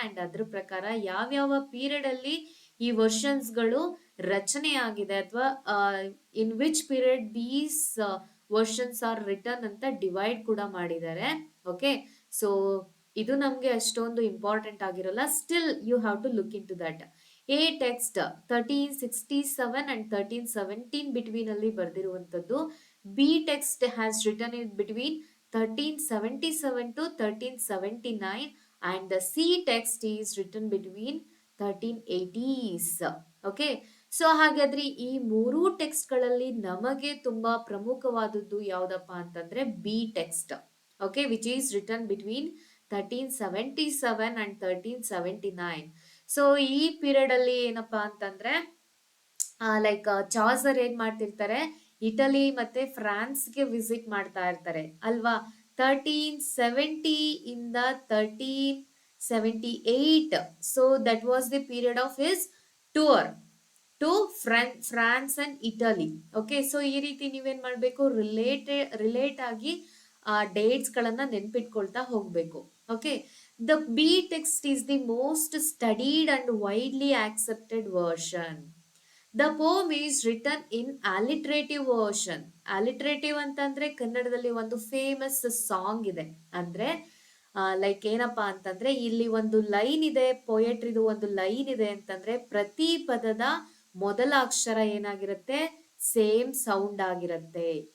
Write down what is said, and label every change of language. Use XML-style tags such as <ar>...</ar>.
<kn>And ಅದ್ರ ಪ್ರಕಾರ ಯಾವ್ಯಾವ ಪೀರಿಯಡ್ ಅಲ್ಲಿ ಈ ವರ್ಷನ್ಸ್ಗಳು ರಚನೆ ಆಗಿದೆ ಅಥವಾ</kn> <en>in which period these versions are return</en> <kn>ಅಂತ ಡಿವೈಡ್ ಕೂಡ ಮಾಡಿದ್ದಾರೆ. ಓಕೆ, ಸೊ ಇದು ನಮ್ಗೆ ಅಷ್ಟೊಂದು ಇಂಪಾರ್ಟೆಂಟ್ ಆಗಿರಲ್ಲ,</kn> <en>Still you have to look in to that.</en> <kn>A text 1367 and 1317 between ಅಲ್ಲಿ ಬರ್ದಿರುವಂತದ್ದು.</kn> <en>B text has written in between 1377 to 1379 and the C text is written between 1380s.</en> <kn>Okay, so ಹಾಗಾದ್ರೆ ಈ 3 text ಗಳಲ್ಲಿ ನಮಗೆ ತುಂಬಾ ಪ್ರಮುಖವಾದದ್ದು ಯಾವ್ದಪ್ಪ ಅಂತಂದ್ರೆ B text.</kn> <en>Okay, which is written between 1377 and 1379.</en> <kn>So ಈ ಪೀರಿಯಡ್ ಅಲ್ಲಿ ಏನಪ್ಪಾ ಅಂತಂದ್ರೆ ಲೈಕ್ ಚಾಸರ್ ಏನ್ ಮಾಡ್ತಿರ್ತಾರೆ, ಇಟಲಿ ಮತ್ತೆ ಫ್ರಾನ್ಸ್ಗೆ ವಿಸಿಟ್ ಮಾಡ್ತಾ ಇರ್ತಾರೆ ಅಲ್ವಾ.</kn> <en>1370</en> <kn>ಇಂದ</kn> <en>1378, so that was the period of his tour to France and Italy.</en> <kn>Okay, so ಈ ರೀತಿ ನೀವೇನ್ ಮಾಡ್ಬೇಕು, ರಿಲೇಟ್ ಆಗಿ ಡೇಟ್ಸ್ ಗಳನ್ನ ನೆನ್ಪಿಟ್ಕೊಳ್ತಾ ಹೋಗ್ಬೇಕು.</kn> <en>Okay, the B text is the most studied and widely accepted version. The poem is written in alliterative version.</en> <kn>Alliterative ಅಂತಂದ್ರೆ ಕನ್ನಡದಲ್ಲಿ ಒಂದು ಫೇಮಸ್ ಸಾಂಗ್ ಇದೆ. ಅಂದ್ರೆ ಲೈಕ್ ಏನಪ್ಪಾ ಅಂತಂದ್ರೆ ಇಲ್ಲಿ ಒಂದು ಲೈನ್ ಇದೆ, ಪೊಯೆಟ್ರಿದು ಒಂದು ಲೈನ್ ಇದೆ ಅಂತಂದ್ರೆ ಪ್ರತಿ ಪದದ ಮೊದಲ ಅಕ್ಷರ ಏನಾಗಿರುತ್ತೆ, ಸೇಮ್ ಸೌಂಡ್ ಆಗಿರುತ್ತೆ.</kn>